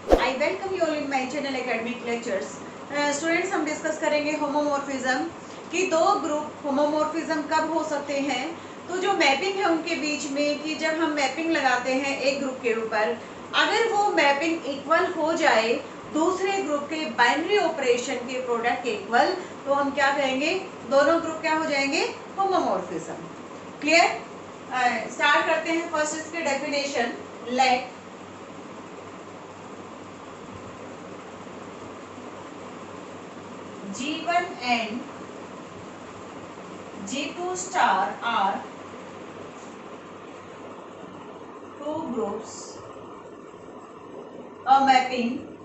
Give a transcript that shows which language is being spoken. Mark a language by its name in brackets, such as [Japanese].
[English] I welcome you all in my channel Academic Lectures. [Hindi] Students, हम discuss करेंगे homomorphism कि दो ग्रुप होमोमॉर्फिज्म कब हो सकते हैं। तो जो मैपिंग है उनके बीच में कि जब हम मैपिंग लगाते हैं एक ग्रुप के ऊपर, अगर वो मैपिंग इक्वल हो जाए दूसरे ग्रुप के बाइनरी ऑपरेशन के प्रोडक्ट के इक्वल, तो हम क्या कहेंगे, दोनों ग्रुप क्या हो जाएंगे, होमोमॉर्फिज्म। क्लियर? स्टार्ट करते हैं। फर्स्ट इसके definition, [English] let G1 and G2 star are two groups of mapping